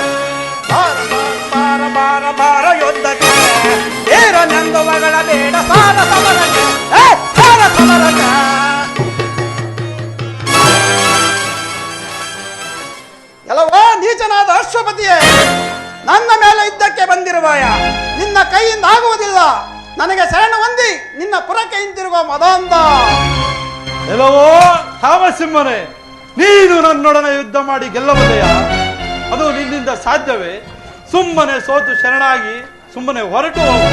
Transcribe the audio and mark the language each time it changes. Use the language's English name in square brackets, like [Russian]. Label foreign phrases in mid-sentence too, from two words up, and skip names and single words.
[Kannada] ಬಾರ ಬಾರ ಬಾರ ಬಾರ ಯುದ್ಧಕ್ಕೆ ಧೀರನೆಂದು ಒಗಳಬೇಡ ಸಾರ ಸಮರಕ್ಕೆ. ಸಾರ ಸಮರಕ್ಕೆ ಎಲ್ಲವೋ ನೀಚನಾದ ಅಶ್ವಪತಿಯೇ, ನನ್ನ ಮೇಲೆ ಯುದ್ಧಕ್ಕೆ ಬಂದಿರುವಾಯ ನಿನ್ನ ಕೈಯಿಂದ ಆಗುವುದಿಲ್ಲ. ನನಗೆ ಶರಣ ಹೊಂದಿ ನಿನ್ನ ಪುರಕ್ಕೆ ಹಿಂತಿರುಗುವ ಮದಾಂಧ. ಎಲ್ಲವೋ ತಾಮಸಿಂಹನೇ, ನೀನು ನನ್ನೊಡನೆ ಯುದ್ಧ ಮಾಡಿ ಗೆಲ್ಲಬಲ್ಲೆಯ? ಅದು ನಿನ್ನಿಂದ ಸಾಧ್ಯವೇ? ಸುಮ್ಮನೆ ಸೋತು ಶರಣಾಗಿ ಸುಮ್ಮನೆ ಹೊರಟು ಹೋಗು.